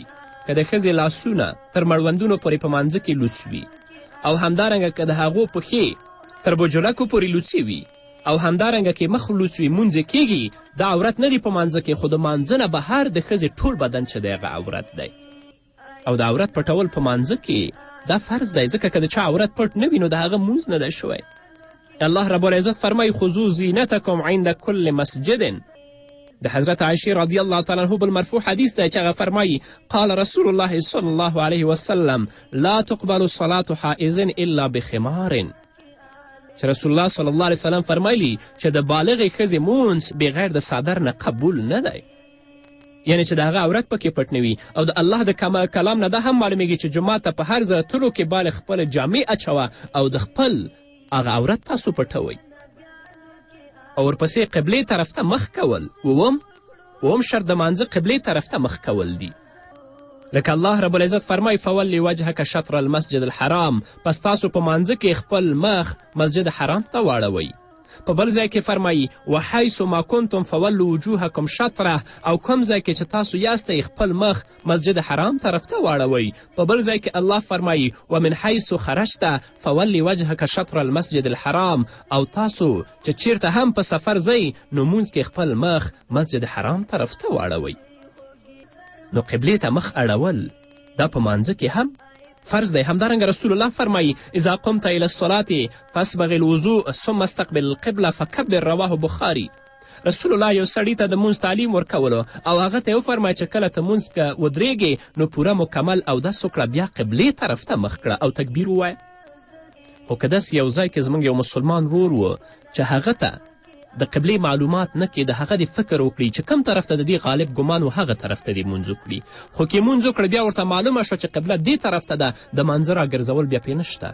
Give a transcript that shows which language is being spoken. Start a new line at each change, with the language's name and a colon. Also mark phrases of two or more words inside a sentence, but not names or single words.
Pashto: که د ښځې لاسونه تر مړوندونو پورې په مانځه کې لوڅ وي او همدارنګه که د هغو پښې تر بجلکو پورې لوڅې وي او همدارنګه کې مخ لوڅ وي مونځ کیږي دا عورت نه دی په مانځه کې، خو د مانځه نه بهر د ښځې ټول بدن چې دی هغه عورت دی. او د عورت پټول په مانځه کې دا فرض دی ځکه که د چا عورت پټ نه وي نو د هغه مونځ نه دی شوی.
Arabic: الله رب العزت فرمایي خذوا زینتکم عند کل مسجد.
Pashto: د حضرت عایشې
Arabic: رضی الله تعالی عنه
Pashto: بل مرفوع حدیث دی چې هغه فرمایي
Arabic: قال رسول الله صلی الله علیه وسلم لا تقبل صلاة حائز الا بخمار.
Pashto: چې رسول الله
Arabic: صلی الله علیه وسلم
Pashto: فرمایلی چې د بالغې ښځې مونځ بغیر د صادر نه قبول نه دی. یعنی چې د هغه عورت پکې پټ نه وي. او د الله د کلام نه دا هم معلومیږي چې جومات ته په هر ځله تلو کې بالغ خپله جامې اچوه او د خپل هغه عورت تاسو پټوئ. او ورپسې قبلې طرف ته مخ کول. اوم شرط د مانځه قبلې طرف ته مخ کول دي. لکه الله رب العزت فرمای
Arabic: فولی وجهک شطر المسجد الحرام،
Pashto: پس تاسو په مانځه کې خپل مخ مسجد حرام ته واړوئ. په بل ځای کې فرمایي
Arabic: وحیث ما کنتم فولوا وجوهکم شطره،
Pashto: او کوم ځای کې چې تاسو یاستئ خپل مخ مسجد حرام طرف ته واړوئ. په بل ځای کې الله فرمایي
Arabic: ومن حیث خرجت فولی وجهک شطر المسجد الحرام،
Pashto: او تاسو چې چیرته هم په سفر ځئ نو مونځ کې خپل مخ مسجد حرام طرف ته واړوئ. نو قبلې ته مخ اړول دا په مانځه کې هم فرض دی. همدارنګه رسول الله فرمایي
Arabic: اذا قمت الى الصلاة فاسبغ الوضوء ثم استقبل القبله فکبر. رواه بخاري.
Pashto: رسول الله یو سړي ته د مونځ تعلیم ورکولو او هغه ته یې وفرمایه چې کله ته مونځ که ودرېږې نو پوره مکمل اودس وکړه، بیا قبلې طرف ته مخ کړه او تکبیر ووایه. خو که داسې یو ځای کې زموږ یو مسلمان ورور و چې هغه ته د قبلې معلومات نه کې د هغه د فکر وکړي چې کم طرف ته د دې غالب ګمان و هغه طرف ته دې مونځ وکړي، خو که مونځ وکړه بیا ورته معلومه شوه چې قبله دې طرف ته ده د مانځه راګرځول بیا پې نشته.